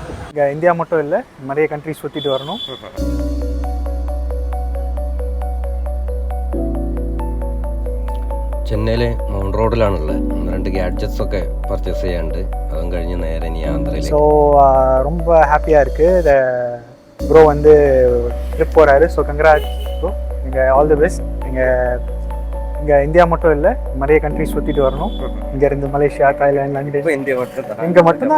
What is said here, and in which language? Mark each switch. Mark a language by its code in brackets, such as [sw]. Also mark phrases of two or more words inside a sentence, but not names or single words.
[ta] இங்கே இந்தியா மட்டும் இல்லை, நிறைய கண்ட்ரிஸ் சுற்றிட்டு வரணும். [ml] ചെന്നൈയിലെ മൗണ്ട് റോഡിലാണുള്ളത്. 2 ഗാഡ്ജറ്റ്സ് ഒക്കെ പർച്ചേസ് ചെയ്യാണ്ട് അതും കഴിഞ്ഞ് നേരെ ഇനി ആന്ധ്രയിലേക്ക്. [ta] ஸோ ரொம்ப ஹாப்பியாக இருக்குது. ப்ரோ வந்து ட்ரிப் போகிறாரு. [en] So congrat bro, நீங்கள் all the best. [ta] இங்கே இந்தியா மட்டும் இல்லை, நிறைய கண்ட்ரிஸ் சுற்றிட்டு வரணும். இங்கேருந்து மலேசியா, தாய்லாந்து, லண்டன், இங்கே மட்டும்தான்.